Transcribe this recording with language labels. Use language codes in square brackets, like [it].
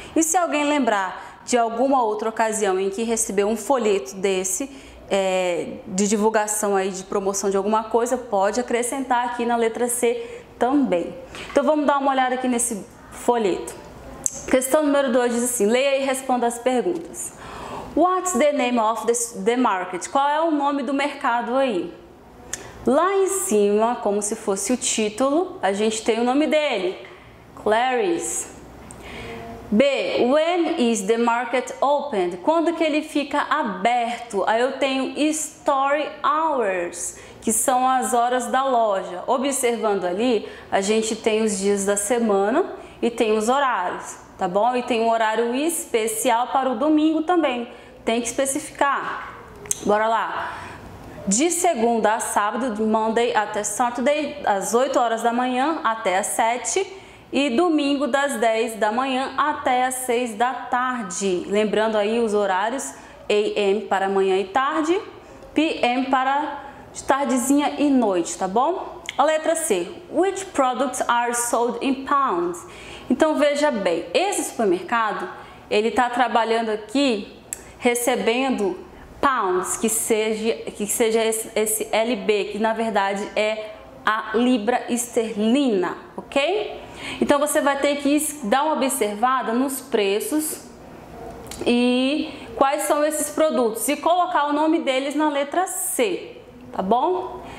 [pt] E se alguém lembrar de alguma outra ocasião em que recebeu um folheto desse, de divulgação aí, de promoção de alguma coisa, pode acrescentar aqui na letra C também. Então vamos dar uma olhada aqui nesse folheto. Questão número 2 diz assim, leia e responda as perguntas. [en] What's the name of the market? [pt] Qual é o nome do mercado aí? Lá em cima, como se fosse o título, a gente tem o nome dele, Clarice. [en] B, when is the market opened? [pt] Quando que ele fica aberto? Aí eu tenho store hours, que são as horas da loja. Observando ali, a gente tem os dias da semana e tem os horários, tá bom? E tem um horário especial para o domingo também, tem que especificar. Bora lá. De segunda a sábado, de Monday até Saturday, às 8 horas da manhã até às 7 e domingo das 10 da manhã até às 6 da tarde. Lembrando aí os horários, AM para manhã e tarde, PM para tardezinha e noite, tá bom? A letra C, [en] which products are sold in pounds? [pt] Então veja bem, esse supermercado, ele está trabalhando aqui recebendo pounds, que seja esse LB, que na verdade é a libra esterlina, ok? Então você vai ter que dar uma observada nos preços e quais são esses produtos e colocar o nome deles na letra C, tá bom?